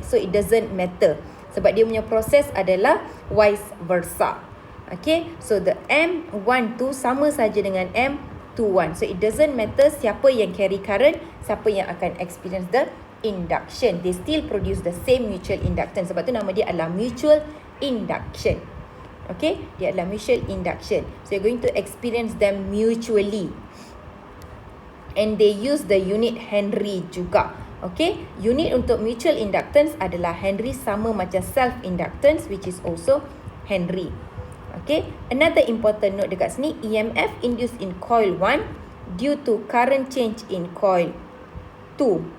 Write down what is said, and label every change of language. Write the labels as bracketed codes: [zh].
[en] So it doesn't matter [ms] sebab dia punya proses adalah [en] vice versa. Okay, so the [ms] M12 sama saja dengan M21. [en] So it doesn't matter [ms] siapa yang [en] carry current, [ms] siapa yang akan [en] experience the induction. They still produce the same mutual inductance. [ms] Sebab tu nama dia adalah mutual induction. Okay, dia adalah mutual induction. [en] So you're going to experience them mutually. And they use the unit Henry [ms] juga. [en] Okay, unit [ms] untuk [en] mutual inductance [ms] adalah [en] Henry, [ms] sama macam [en] self inductance which is also Henry. Okay, another important note [ms] dekat sini, [en] EMF induced in coil 1 due to current change in coil 2.